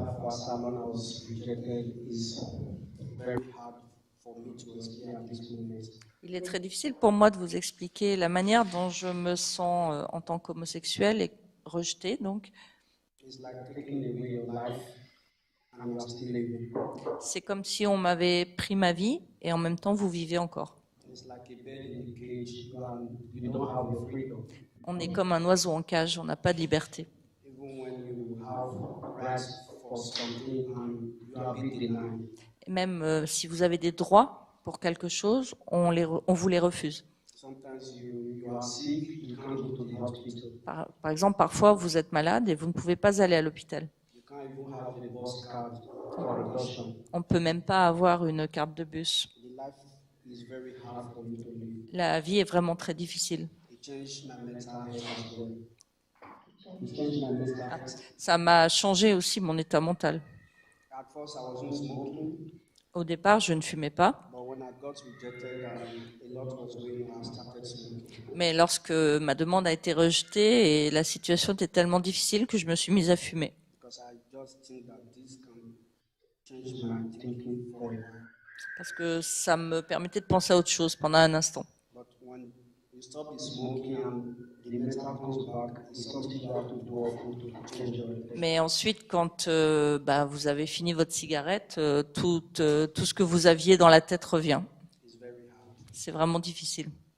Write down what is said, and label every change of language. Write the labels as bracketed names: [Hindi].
[English] Someone was rejected is very hard for me to explain at this moment. [French] Il est très difficile pour moi de vous expliquer la manière dont je me sens en tant qu'homosexuel et rejeté. Donc, [English] It's like taking away your life and you are still living. [French] c'est comme si on m'avait pris ma vie et en même temps vous vivez encore. [English] It's like a bird in a cage and you don't have your freedom. [French] On est comme un oiseau en cage, on n'a pas de liberté. [English] Even when you have rights for something and you are being denied. [French] Et même si vous avez des droits pour quelque chose, on vous les refuse. [English] Sometimes you are sick, you can't go to the hospital. [French] Par exemple, parfois vous êtes malade et vous ne pouvez pas aller à l'hôpital. [English] You can't even have a bus card for adoption. [French] On ne peut même pas avoir une carte de bus. [English] The life is very hard for me to live. [French] La vie est vraiment très difficile. [English] It changed my mental health as well. It changed my mental health. [French] Ça m'a changé aussi mon état mental. [English] At first, I wasn't smoking, [French] Au départ, je ne fumais pas, [English] but when I got rejected and a lot was going on, I started smoking. [French] mais lorsque ma demande a été rejetée et la situation était tellement difficile que je me suis mise à fumer. [English] Because I just think that this can change my thinking for a while. [French] Parce que ça me permettait de penser à autre chose pendant un instant. [English] But when you stop the smoking and the mental comes back, it's something you have to do often to change your life. [French] Mais ensuite, quand vous avez fini votre cigarette, tout ce que vous aviez dans la tête revient. [English] It's very hard. [French] C'est vraiment difficile.